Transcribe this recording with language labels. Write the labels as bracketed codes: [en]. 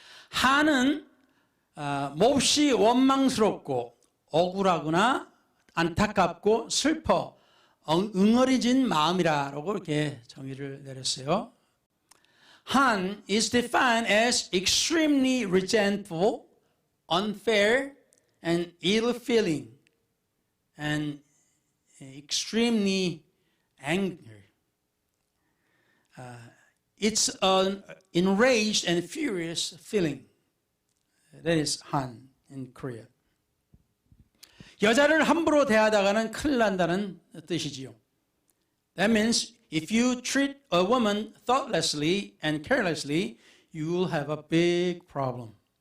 [ko] 한은 몹시 원망스럽고 억울하거나 안타깝고 슬퍼 응어리진 마음이라고 이렇게 정의를 내렸어요. [en] Han is defined as extremely resentful, unfair, and ill-feeling, and extremely angry. It's an enraged and furious feeling. That is Han in Korea. [ko] 여자를 함부로 대하다가는 큰일 난다는 뜻이지요. [en] That means if you treat a woman thoughtlessly and carelessly, you will have a big problem.